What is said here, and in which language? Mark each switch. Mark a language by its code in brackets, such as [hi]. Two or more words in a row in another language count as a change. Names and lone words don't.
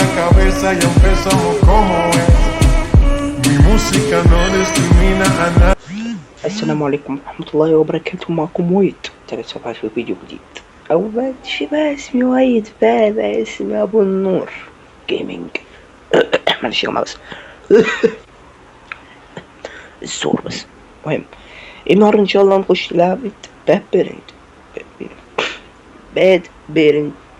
[es] cabeza y empezamos como es. Mi música no discrimina a nadie. [ar] السلام عليكم ورحمة الله وبركاته. معكم ويد تلاتة في فيديو جديد. أول شبه اسمي ويد، فهذا اسمي أبو النور جيمنج. معلش يا جماعة بس الزور بس. المهم النهاردة إن شاء الله نخش لعبة باد بيرنت.